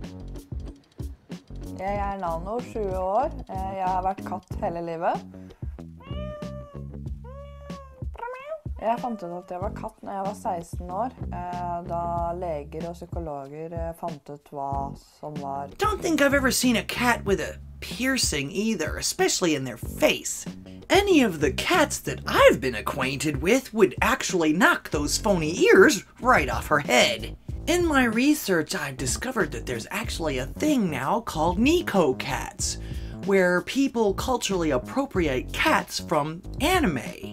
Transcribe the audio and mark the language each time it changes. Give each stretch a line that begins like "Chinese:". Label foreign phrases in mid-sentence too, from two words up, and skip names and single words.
Norwegian: Jeg er Nano, 20 år. Jeg har vært katt hele livet. Jeg fant ut at jeg var katt når jeg var 16 år, da leger og psykologer fant ut hva som var.
English: Don't think I've ever seen a cat with a piercing either, especially in their face. Any of the cats that I've been acquainted with would actually knock those phony ears right off her head. In my research, I've discovered that there's actually a thing now called Nico cats, where people culturally appropriate cats from anime.